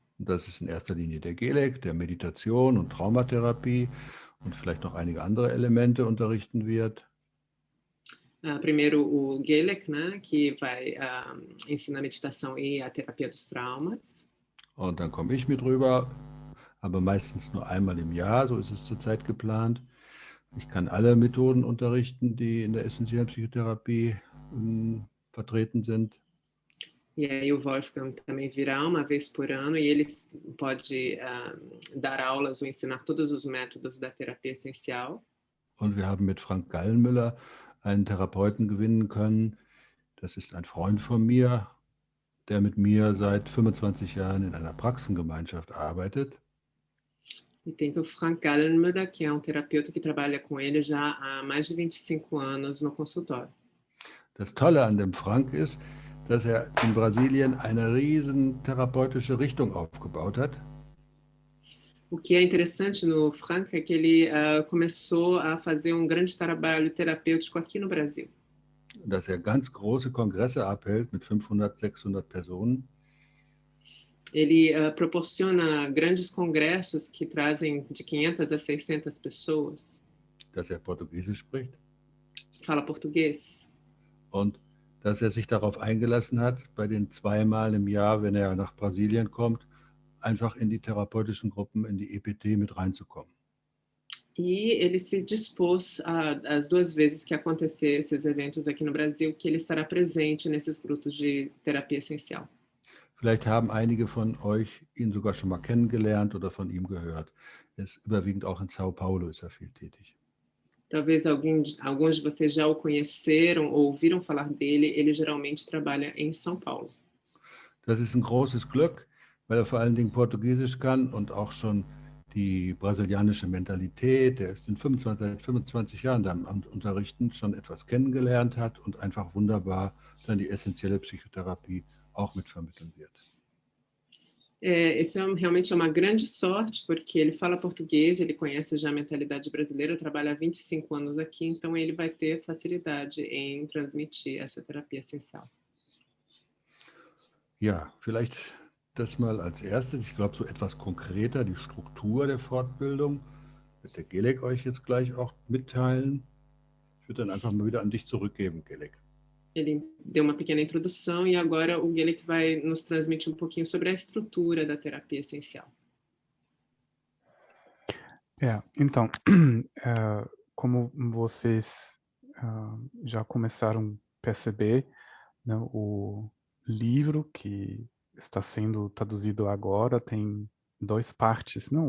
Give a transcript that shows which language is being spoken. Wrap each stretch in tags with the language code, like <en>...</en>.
<de>Das ist in erster Linie der Gelek, der Meditation und Traumatherapie und vielleicht noch einige andere Elemente unterrichten wird.</de> <pt>Primeiro o Gelek, né, que vai ensinar meditação e a terapia dos traumas.</pt> <de>Und dann komme ich mit rüber, aber meistens nur einmal im Jahr, so ist es zurzeit geplant. Ich kann alle Methoden unterrichten, die in der essentiellen Psychotherapie vertreten sind.</de> <pt>E aí o Wolfgang também virá uma vez por ano e ele pode dar aulas ou ensinar todos os métodos da terapia essencial.</pt> <de>Und wir haben mit Frank Gallenmüller einen Therapeuten gewinnen können. Das ist ein Freund von mir, der mit mir seit 25 Jahren in einer Praxengemeinschaft arbeitet.</de> <pt>E tem o Frank Gallenmüller, que é terapeuta que trabalha com ele já há mais de 25 anos no consultório.</pt> <de>Das Tolle an dem Frank ist, dass er in Brasilien eine riesen therapeutische Richtung aufgebaut hat.</de> <pt>O que é interessante no Frank é que ele começou a fazer grande trabalho terapêutico aqui no Brasil.</pt> <de>Dass er ganz große Kongresse abhält mit 500, 600 Personen.</de> <pt>Ele proporciona grandes congressos que trazem de 500 a 600 pessoas.</pt> <de>Dass er Portugiesisch spricht.</de> <pt>Fala português.</pt> <de>Und dass er sich darauf eingelassen hat, bei den 2-mal im Jahr, wenn er nach Brasilien kommt, einfach in die therapeutischen Gruppen, in die EPT mit reinzukommen.</de> <pt>E ele se dispôs as 2 vezes que acontecer esses eventos aqui no Brasil, que ele estará presente nesses grupos de terapia essencial.</pt> <de>Vielleicht haben einige von euch ihn sogar schon mal kennengelernt oder von ihm gehört. Er ist überwiegend auch in São Paulo ist er viel tätig.</de> <pt>Talvez alguns de vocês já o conheceram ou ouviram falar dele. Ele geralmente trabalha em São Paulo.</pt> <de>Das ist ein großes Glück, weil er vor allen Dingen Portugiesisch kann und auch schon die brasilianische Mentalität, der ist seit 25 Jahren da am Unterrichten, schon etwas kennengelernt hat und einfach wunderbar dann die essentielle Psychotherapie auch mitvermitteln wird.</de> <pt>Isso realmente é uma grande sorte, porque ele fala português, ele conhece já a mentalidade brasileira, trabalha há 25 anos aqui, então ele vai ter facilidade em transmitir essa terapia essencial.</pt> <de>Ja, vielleicht das mal als erstes. Ich glaube, so etwas konkreter die Struktur der Fortbildung wird der Gelek euch jetzt gleich auch mitteilen. Ich würde dann einfach mal wieder an dich zurückgeben, Gelek.</de> <pt>Ele deu uma pequena introdução e agora o Gelek vai nos transmitir um pouquinho sobre a estrutura da terapia essencial. Então, como vocês já começaram a perceber, né, o livro que está sendo traduzido agora tem duas partes. Não?</pt>